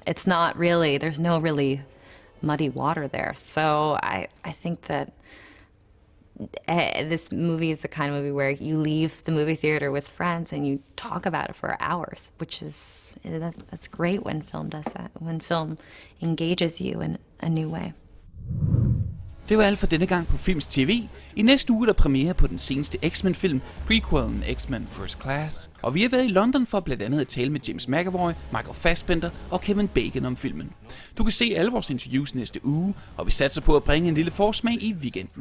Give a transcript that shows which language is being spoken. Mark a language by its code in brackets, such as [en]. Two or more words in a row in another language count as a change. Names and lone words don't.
[en] It's not really, there's no really muddy water there. So I think that this movie is the kind of movie where you leave the movie theater with friends and you talk about it for hours, that's great when film does that, when film engages you in a new way. [da] Det var alt for denne gang på Films TV. I næste uge er der premiere på den seneste X-Men-film, prequelen X-Men First Class. Og vi har været i London for blandt andet at tale med James McAvoy, Michael Fassbender og Kevin Bacon om filmen. Du kan se alle vores interviews næste uge, og vi satser på at bringe en lille forsmag i weekenden.